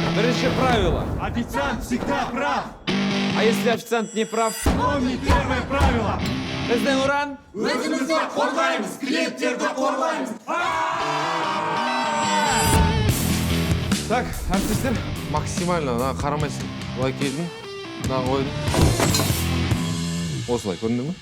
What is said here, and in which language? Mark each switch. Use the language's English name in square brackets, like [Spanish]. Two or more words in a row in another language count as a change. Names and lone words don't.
[Kazakh] Бірінші правило. [Russian] Официант всегда прав. А если официант не прав? Помни первое правило. [Kazakh] Біздің ұран? Өзімізді қорғаймыз, клиенттерді қорлаймыз. Так, әріптестер. Максимально қарамайсың. Былай келдің, қойдың. Осылай, көрінді ме?